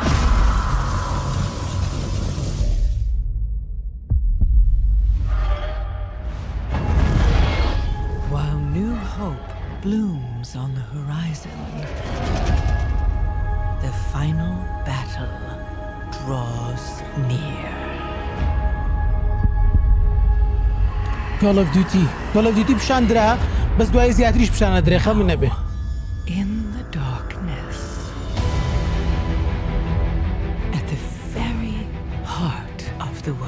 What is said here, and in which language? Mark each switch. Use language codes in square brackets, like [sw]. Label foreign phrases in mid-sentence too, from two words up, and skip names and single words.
[en] While new hope blooms on the horizon, the final battle draws near. [ckb] Call of Duty پیشاندرا بەس دوای زیاتریش پیشانەدرێ خەمم نەبێ [en] In the darkness, at the very heart of